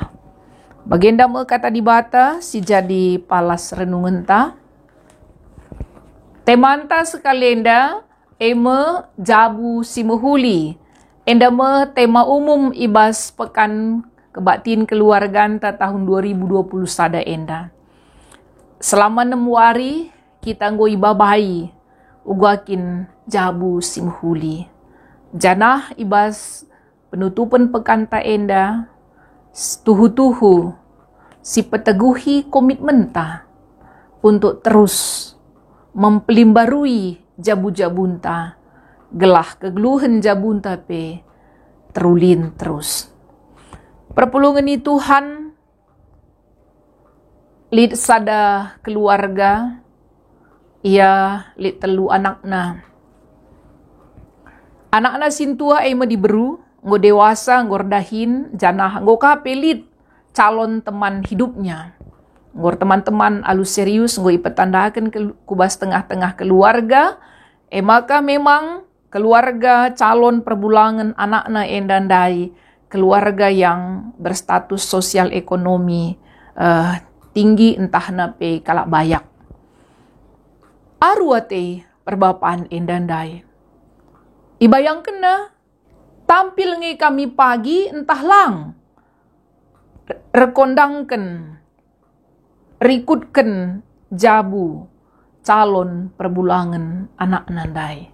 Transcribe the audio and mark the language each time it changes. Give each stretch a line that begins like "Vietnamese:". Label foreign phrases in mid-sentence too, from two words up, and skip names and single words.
Batak Karo: Baginda me kata dibata, si jadi palas renungan ta. Temanta sekalenda, eme jabu si mehuli. Enda me tema umum ibas pekan kebaktiin keluarganta tahun 2020 sada enda. Selama 6 hari kita nggo ibabai ugakin jabu si mehuli. Janah ibas penutupan pekan ta enda tuhu-tuhu si peteguhi komitmen ta
Indonesian: untuk terus
Batak Karo: mempelimbarui jabu-jabunta, gelah kegeluhan jabunta pe terulin terus. Perpulungan ini Tuhan lid sada keluarga, ia lid telu anakna. Anakna sintua ema diberu, nggo dewasa ngordahin, janah nggo kape lid
Indonesian: calon teman hidupnya.
Batak Karo: Ngor teman-teman alus serius nggo ipetandakan kubas tengah-tengah keluarga, maka memang keluarga calon perbulangan anakna endandai,
Indonesian: keluarga yang berstatus sosial ekonomi tinggi
Batak Karo: entah nape kalak bayak. Aruate perbapaan endandai. Ibayang kena tampil nge kami pagi entah lang. Rekondangken, rikutken jabu calon perbulangan anak nandai.